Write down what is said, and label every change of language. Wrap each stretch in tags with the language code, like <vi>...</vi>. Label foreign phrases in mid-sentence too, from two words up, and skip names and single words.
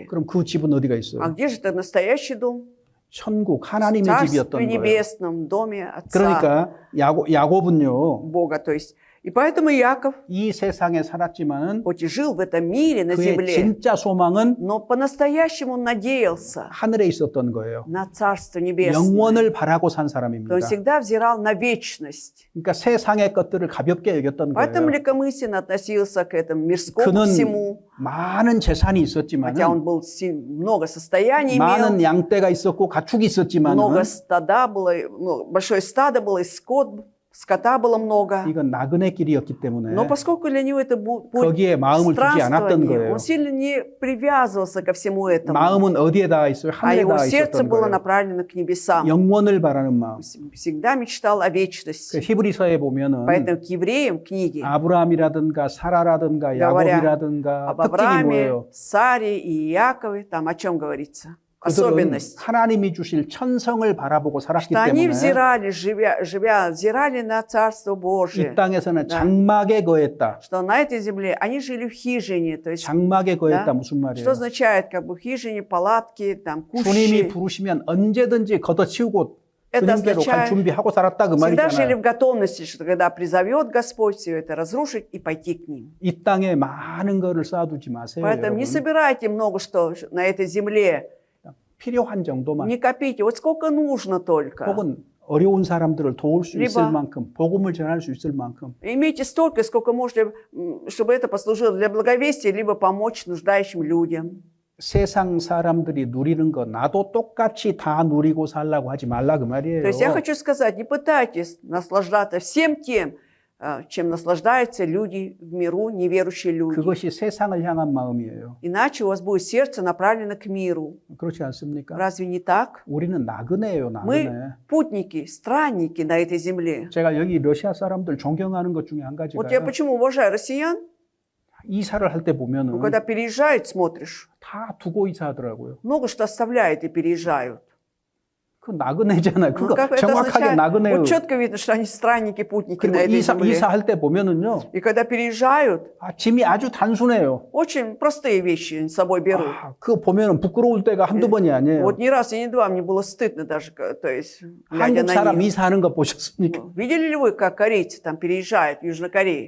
<ko>그럼 그 집은 어디가</ko> <ru>А</ru> <ko>있어요?</ko> <ru>где же это настоящий дом?</ru> <ko>천국</ko> <ru>В</ru> <ko>하나님의</ko> <ru>Царстве</ru> <ko>집이었던 거예요.</ko> <ru>Небесном, доме Отца</ru> <ko>그러니까 야곱은요.</ko> <ru>Бога. То есть, и поэтому Иаков,</ru> <ko>이 세상에 살았지만은</ko> <ru>хоть и жил в этом мире, на</ru> <ko>그의</ko> <ru>земле,</ru> <ko>진짜 소망은</ko> <ru>но по-настоящему он надеялся</ru> <ko>하늘에 있었던 거예요.</ko> <ru>на Царство Небесное.</ru> <ko>영원을 바라고 산</ko> <ru>Он</ru> <ko>사람입니다.</ko> <ru>всегда взирал на вечность.</ru> <ko>그러니까 세상의 것들을 가볍게 여겼던</ko> <ru>Поэтому</ru> <ko>거예요.</ko> <ru>легкомысленно относился к этому мирскому</ru> <ko>그는</ko> <ru>всему.</ru> <ko>많은 재산이</ko> <ru>Хотя</ru> <ko>있었지만은</ko> <ru>он был много состояний</ru> <ko>많은</ko> <ru>имел,</ru> <ko>양떼가 있었고 가축이</ko> <ru>много</ru> <ko>있었지만은</ko> <ru>стада было, большое стадо было, и скота было много.</ru> <ko>이건 나그네 길이었기 때문에</ko> <ru>Но поскольку для него это был путь</ru> <ko>거기에 마음을 두지 않았던</ko> <ru>странствования,</ru> <ko>거예요.</ko> <ru>он сильно не привязывался ко всему этому.</ru> <ko>마음은 어디에 닿아 있어요?</ko> <ru>А</ru> <ko>하늘에</ko> <ru>его</ru> <ko>닿아</ko> <ru>сердце</ru> <ko>있었던</ko> <ru>было</ru> <ko>거예요.</ko> <ru>направлено к небесам.</ru> <ko>영원을 바라는 마음.</ko> <ru>Всегда мечтал о</ru> <ko>그</ko> <ru>вечности.</ru> <ko>히브리서에 보면은</ko> <ru>Поэтому к евреям книги</ru> <ko>아브라함이라든가 사라라든가</ko> <ru>говоря</ru> <ko>야곱이라든가</ko> <ru>об</ru> <ko>특징이</ko> <ru>Аврааме,</ru> <ko>뭐예요?</ko> <ru>Саре и Иакове, там о чем говорится?</ru> <ko>그들은</ko> <ru>Особенность.</ru> <ko>하나님이 주실 천성을 바라보고 살았기</ko> <ru>Что они</ru> <ko>때문에</ko> <ru>взирали, взирали на Царство Божие.</ru> <ko>이 땅에서는 장막에 거했다.</ko> <ru>Что на этой земле они жили в хижине. То есть,</ru> <ko>장막에 거했다</ko> <ru>да?</ru> <ko>무슨 말이에요?</ko> <ru>Что означает, как бы в хижине, палатки, там,</ru> <ko>주님이</ko> <ru>кущи.</ru> <ko>부르시면 언제든지 걷어치우고</ko> <ru>Это</ru> <ko>주님께로 갈</ko> <ru>означает,</ru> <ko>준비하고 살았다 그</ko> <ru>всегда жили</ru> <ko>말이잖아요.</ko> <ru>в готовности, что когда призовет Господь все это разрушить и пойти к ним.</ru> <ko>이 땅에 많은 거를 쌓아두지 마세요.</ko> <ru>Поэтому не</ru> <ko>여러분.</ko> <ru>собирайте много что на этой земле.</ru> <ko>필요한 정도만</ko> <ru>Не копите. Вот сколько нужно только.</ru> <ko>혹은 어려운 사람들을 도울 수 있을 리바. 만큼 복음을 전할 수 있을 만큼</ko> <ru>Имейте столько, сколько можете, чтобы это послужило для благовестия, либо помочь нуждающим людям.</ru> <ko>세상 사람들이 누리는 거 나도 똑같이 다 누리고 살라고 하지 말라 그 말이에요.</ko> <ru>То есть я хочу сказать, не пытайтесь наслаждаться всем тем, чем наслаждаются люди в миру, неверующие люди.</ru> <ko>그것이 세상을 향한 마음이에요.</ko> <ru>Иначе у вас будет сердце направлено к миру.</ru> <ko>그렇지 않습니까?</ko> <ru>Разве не так?</ru> <ko>우리는 나그네예요,</ko> <ru>Мы</ru> <ko>나그네.</ko> <ru>путники, странники на этой земле.</ru> <ko>제가 여기 러시아 사람들 존경하는 것 중에 한</ko> <ru>Вот я</ru> <ko>가지가</ko> <ru>почему уважаю россиян.</ru> <ko>이사를 할 때 보면은</ko> <ru>Ну, когда переезжают, смотришь,</ru> <ko>다 두고 이사하더라고요.</ko> <ru>много что оставляют и переезжают.</ru> <ko>그 나그네잖아요.</ko> <ru>Ну,</ru> <ko>그거</ko> <ru>как это</ru> <ko>정확하게</ko> <ru>означает?</ru> <ko>나그네요.</ko> <ru>Вот четко видно, что они странники, путники на</ru> <ko>그리고</ko> <ru>этой земле.</ru> <ko>이사할 때 보면은요,</ko> <ru>И когда переезжают,</ru> <ko>짐이 아주 단순해요.</ko> <ru>очень простые вещи они с собой берут.</ru> <ko>그거 보면은 부끄러울 때가 한두 번이 아니에요.</ko> <ru>Вот ни раз и ни два мне было стыдно даже, то есть, глядя</ru> <ko>한국</ko> <ru>на</ru> <ko>사람</ko> <ru>них.</ru> <ko>이사하는 거 보셨습니까?</ko> <ru>Видели ли вы, как корейцы там переезжают в Южной Корее?</ru>